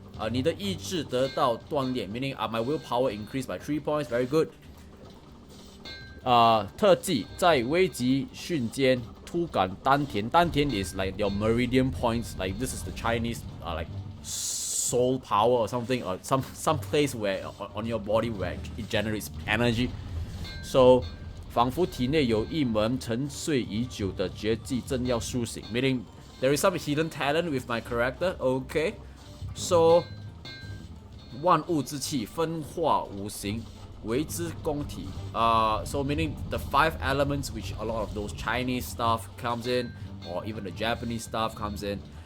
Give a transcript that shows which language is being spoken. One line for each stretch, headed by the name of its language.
Chinese: 你的意志得到锻炼
English: meaning my willpower increased by 3 points. Very good.
Chinese: 特技在危急瞬间突感丹田。
English: 丹田 is like your meridian points. Like this is the Chinese like soul power or something, or some place where on your body where it generates energy.
Chinese: So 仿佛体内有一门沉睡已久的绝技正要苏醒
English: meaning there is some hidden talent with my character.
Chinese: Okay, so 万物之气分化五行为之宫体。
English: So meaning the 5 elements which a lot of those Chinese stuff comes in, or even the Japanese stuff comes in.